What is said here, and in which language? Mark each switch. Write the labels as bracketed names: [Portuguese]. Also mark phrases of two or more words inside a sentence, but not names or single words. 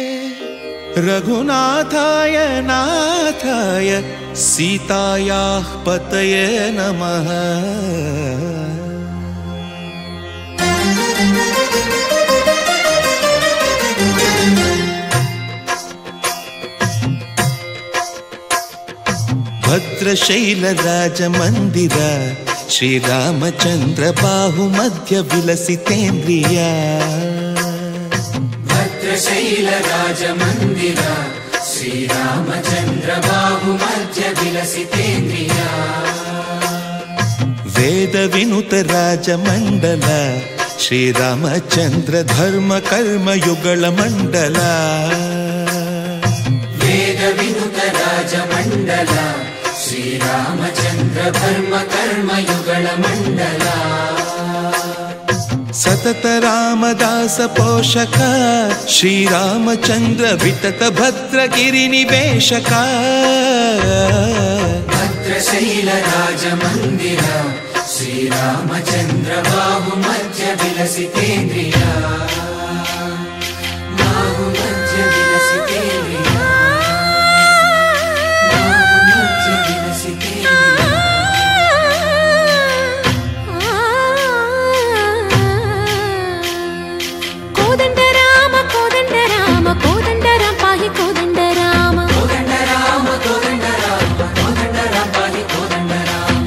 [Sanskrit] రఘునాథాయ నాథాయ సీతాయాః పతయే నమః [Telugu] భద్రశైలరాజమందిర శ్రీరామచంద్ర బాహుమధ్య విలసితేంద్రియ భద్రశైలరాజమందిర శ్రీరామచంద్ర బాహుమధ్య విలసితేంద్రియ వేద వినుత రాజమండల శ్రీరామచంద్ర ధర్మ కర్మ యుగళ మండల వేద వినుత రాజ మండల శ్రీరామచంద్ర ధర్మ కర్మ యుగళ మండల సతత రామదాస పోషక శ్రీరామచంద్ర వితత భద్రగిరి నివేశక భద్రశైల రాజ మందిర శ్రీరామచంద్ర బాహు మధ్య విలసితేంద్రియ బాహు మధ్య విలసితేంద్రియ బాహు మధ్య విలసితేంద్రియ కోదండ రామ కోదండ రామ కోదండ రామ పాహి కోదండ రామ కోదండ రామ కోదండ రామ కోదండ రామ పాహి కోదండ రామ